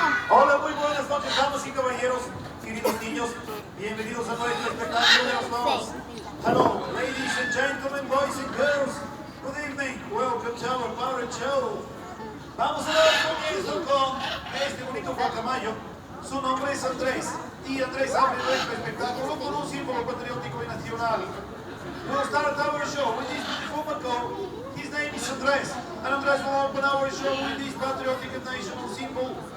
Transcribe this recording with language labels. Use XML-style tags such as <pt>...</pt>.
<es>Hola, muy buenas noches, damas y caballeros, queridos niños. Bienvenidos a nuestro espectáculo de los Loros.</es> <en>Hello, ladies and gentlemen, boys and girls. Good evening. Welcome to our power show.</en> <es>Vamos a dar comienzo con este bonito guacamayo. Su nombre es Andrés. Y Andrés abre nuestro espectáculo con un símbolo patriótico y nacional.</es> <en>We'll start our show with this beautiful macaw. His name is Andrés. And Andrés will open our show with this patriotic and national symbol.</en>